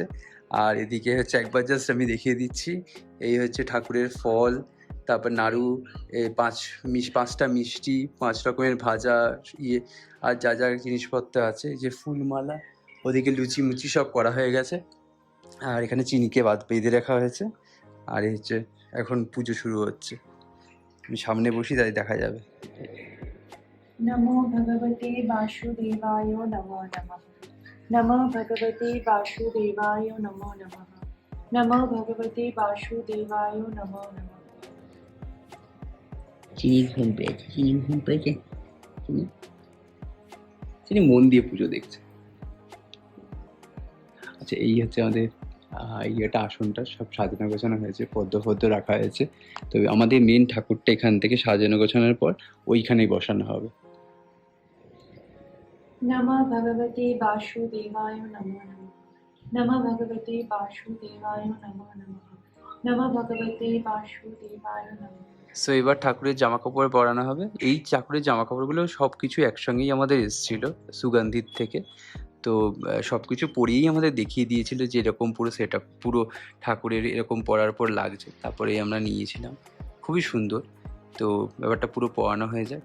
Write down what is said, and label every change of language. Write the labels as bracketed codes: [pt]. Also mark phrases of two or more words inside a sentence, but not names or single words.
[bn] আর এদিকে হচ্ছে একবার জাস্ট আমি দেখিয়ে দিচ্ছি, এই হচ্ছে ঠাকুরের ফল, তারপর নাড়ু, 5টা মিষ্টি, 5 রকমের ভাজা, ইয়ে আর যা যা জিনিসপত্র আছে, যে ফুলমালা, ওদিকে লুচি মুচি সব করা হয়ে গেছে। আর এখানে চিনিকে বেঁধে রাখা হয়েছে। আর এই হচ্ছে এখন পুজো শুরু হচ্ছে। আমি সামনে বসি, তাই দেখা যাবে। [sa] নমো ভগবতে বাসুদেবায় নমো নমঃ। নমো ভগবতে বাসুদেবায় নমো নমঃ। নমো ভগবতে বাসুদেবায় নমো নমঃ। [bn] চিনি ঘুম পেয়েছে। চিনি মন দিয়ে পুজো দেখছে। আচ্ছা, এই হচ্ছে আমাদের ইয়েটা, আসনটা সব সাজানো গোছানো হয়েছে, পদ্ম রাখা হয়েছে। তো আমাদের মেন ঠাকুরটা এখান থেকে সাজানো গোছানোর পর ওইখানেই বসানো হবে। [sa] নমো ভগবতে বাসুদেবায় নমো নমঃ। নমো ভগবতে বাসুদেবায় নমো নমঃ। নমো ভগবতে বাসুদেবায় নমঃ। সো [bn] এবার ঠাকুরের জামা কাপড় পরানো হবে। এই ঠাকুরের জামা কাপড়গুলো সব কিছু একসঙ্গেই আমাদের এসেছিল সুগন্ধির থেকে। তো সব কিছু পরিয়েই আমাদের দেখিয়ে দিয়েছিল যে এরকম পুরো সেট আপ, পুরো ঠাকুরের এরকম পরার পর লাগছে, তারপরেই আমরা নিয়েছিলাম। খুবই সুন্দর। তো ব্যাপারটা পুরো পরানো হয়ে যায়।